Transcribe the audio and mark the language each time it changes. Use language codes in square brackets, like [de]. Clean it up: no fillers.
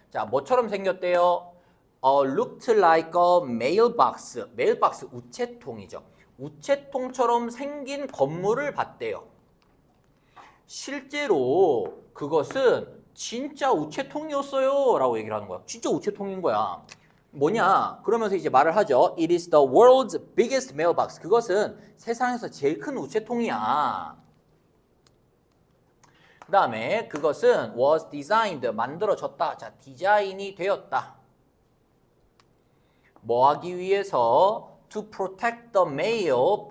[ko] 자, 뭐처럼 생겼대요? [en] looked like a mailbox. [ko] 메일박스 우체통이죠. 우체통처럼 생긴 건물을 봤대요. 실제로 그것은 진짜 우체통이었어요 라고 얘기를 하는 거야. 진짜 우체통인 거야. 뭐냐? 그러면서 이제 말을 하죠. [en] It is the world's biggest mailbox. [ko] 그것은 세상에서 제일 큰 우체통이야. 그 다음에 그것은 [en] was designed. [ko] 만들어졌다. 자, 디자인이 되었다. 뭐 하기 위해서? [en] To protect the mail.